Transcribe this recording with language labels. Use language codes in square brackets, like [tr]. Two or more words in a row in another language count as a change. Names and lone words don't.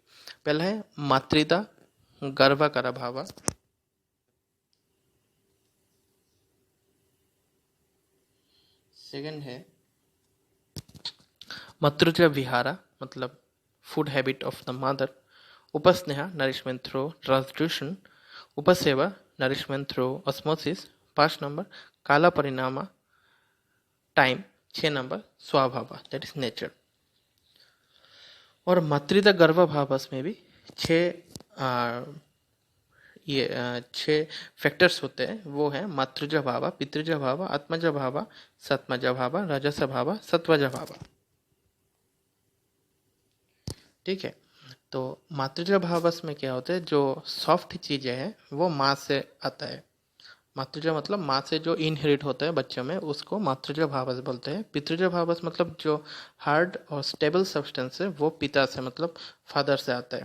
[hi] पहला है मातृदा गर्भाकार भावा, सेकंड है मातृजा विहारा मतलब [en] food habit of the mother, [hi] उपस्नेहा [en] nourishment through transduction, [hi] उपसेवा [en] nourishment through osmosis, [hi] 5 नंबर काला परिणाम टाइम, 6 नंबर स्वभाव [en] that is nature. [hi] और मातृदा गर्भाभावस में भी 6 फैक्टर्स होते हैं। वो है मातृजा भावा, पितृजा भावा, आत्मजा भावा, सत्मजा भावा, राजसा भावा, सत्वजा भावा। ठीक है, तो मातृजा भावस में क्या होता है, जो सॉफ्ट चीजें हैं वो माँ से आता है। मातृजा मतलब माँ से जो इनहेरिट होता है बच्चों में, उसको मातृजा भावस बोलते हैं। पितृजा भावस मतलब जो हार्ड और [en] stable substance [hi] है वो पिता से मतलब फादर से आता है।